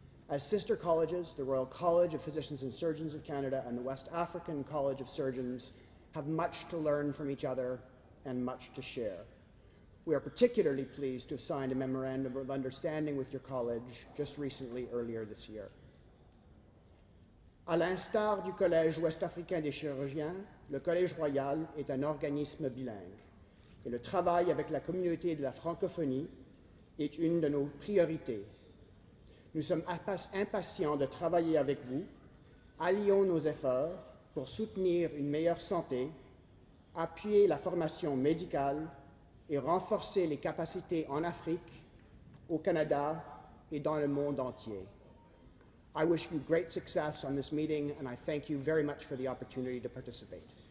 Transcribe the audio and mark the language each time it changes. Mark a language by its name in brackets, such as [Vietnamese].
[English] As sister colleges, the Royal College of Physicians and Surgeons of Canada and the West African College of Surgeons have much to learn from each other and much to share. We are particularly pleased to have signed a memorandum of understanding with your college just recently, earlier this year. [French] À l'instar du Collège ouest-africain des chirurgiens, le Collège royal est un organisme bilingue et le travail avec la communauté de la francophonie est une de nos priorités. Nous sommes impatients de travailler avec vous. Allions nos efforts pour soutenir une meilleure santé, appuyer la formation médicale et renforcer les capacités en Afrique, au Canada et dans le monde entier. [English] I wish you great success on this meeting, and I thank you very much for the opportunity to participate.